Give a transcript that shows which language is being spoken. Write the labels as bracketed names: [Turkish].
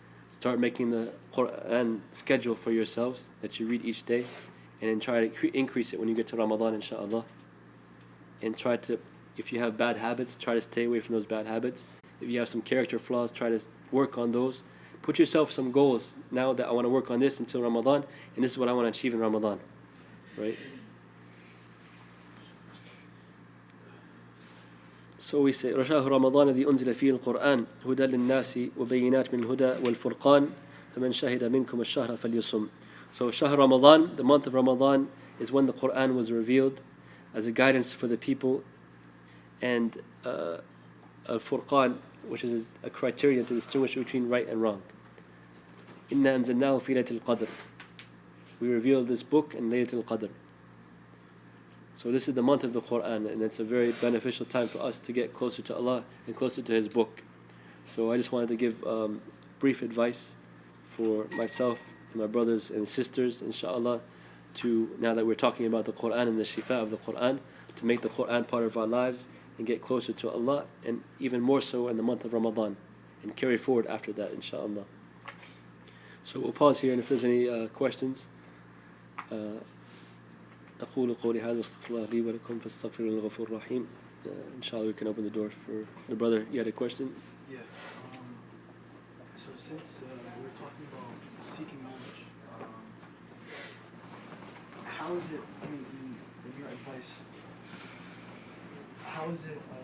[English] Start making the Quran schedule for yourselves that you read each day, and then try to increase it when you get to Ramadan, inshallah. And try to, if you have bad habits, try to stay away from those bad habits. If you have some character flaws, try to work on those. Put yourself some goals. Now that I want to work on this until Ramadan, and this is what I want to achieve in Ramadan. Right? So we say, [Arabic] رشاه رمضان الذي أنزل فيه القرآن هدى للناس وبينات من الهدى والفرقان فَمَنْ شَهِدَ مِنْكُمُ الشَّهْرَ فَلْيُصُمْ. [English] So Shahr Ramadan, the month of Ramadan, is when the Quran was revealed as a guidance for the people, and Al-Furqan, which is a criterion to distinguish between right and wrong. [Arabic] إِنَّا أَنزَلْنَاهُ فِي لَيْلَةِ الْقَدْرِ. [English] We revealed this book in Laylatul Qadr. So this is the month of the Quran, and it's a very beneficial time for us to get closer to Allah and closer to His book. So I just wanted to give brief advice for myself and my brothers and sisters, inshallah, to, now that we're talking about the Quran and the shifa of the Quran, to make the Quran part of our lives and get closer to Allah, and even more so in the month of Ramadan, and carry forward after that, inshallah. So we'll pause here, and if there's any questions, [Arabic] أقول قولي هذا واستغفر الله لي ولكم فاستغفروا الغفور الرحيم. [English] Inshallah, we can open the door for the brother. You had a question? Yeah. So since we're talking about seeking knowledge, how is it? I mean, in your advice, how is it?